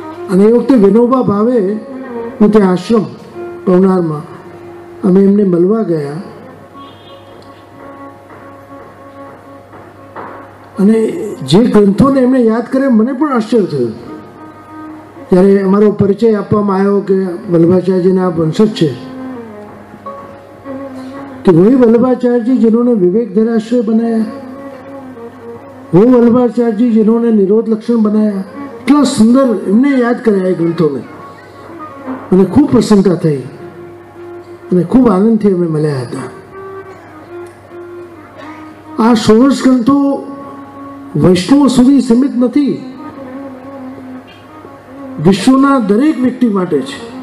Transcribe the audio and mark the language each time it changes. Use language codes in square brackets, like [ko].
[gu] અને એ વખતે વિનોબા ભાવે હું ત્યાં આશ્રમ પવનારમાં અમે એમને મળવા ગયા. અને જે ગ્રંથોને એમણે યાદ કર્યા મને પણ આશ્ચર્ય થયું. જ્યારે અમારો પરિચય આપવામાં આવ્યો કે વલ્લભાચાર્યજીના વંશજ છે, [hi] कि वही वल्लभाचार्य जी जिन्होंने विवेक धराश्रय बनाया, वो वल्लभाचार्य जी जिन्होंने निरोध लक्षण बनाया, इतना सुंदर एमने याद कराया ग्रंथों में। [gu] મને ખૂબ પ્રસન્નતા થઈ અને ખૂબ આનંદથી અમે મળ્યા હતા। આ 16 ગ્રંથો વૈષ્ણવો સુધી સીમિત નથી, વિશ્વના દરેક વ્યક્તિ માટે છે।